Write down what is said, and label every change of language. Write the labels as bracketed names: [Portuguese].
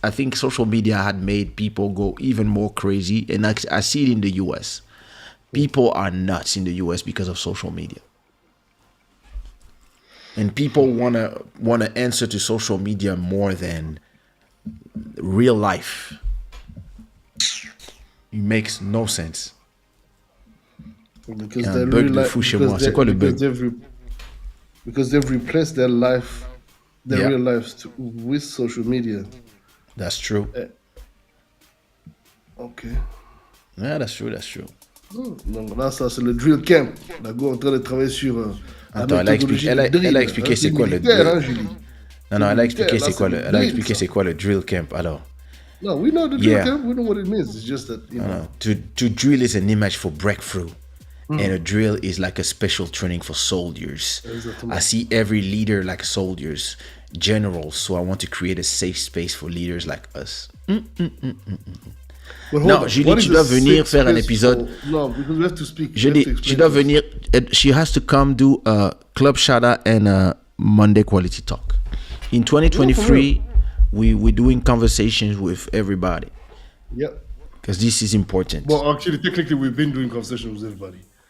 [English] I think social media had made people go even more crazy, and I see it in the US. People are nuts in the US because of social media, and people wanna answer to social media more than real life. It makes no sense. Because they're [French] bug de fou chez moi. C'est quoi le bug? [English] Because they've replaced their life, real lives with social media. That's true. Okay. Yeah, that's true. [French] Donc là, ça c'est le drill camp. D'accord, en train de travailler sur. Attends, elle a expliqué c'est quoi le drill. Non, elle a expliqué c'est quoi le drill camp alors. [English] No, we know the drill camp. We know what it means. It's just that to drill is an image for breakthrough. And a drill is like a special training for soldiers. I see every leader like soldiers, generals. So I want to create a safe space for leaders like us. [French] Non, Julie, tu dois venir faire un épisode. [English] No, because we have to speak. [French] Julie, tu dois venir. [English] She has to come do a Club Shada and a Monday Quality Talk. In 2023, we're doing conversations with everybody. Yep. Because this is important. Well, actually, technically, we've been doing conversations with everybody.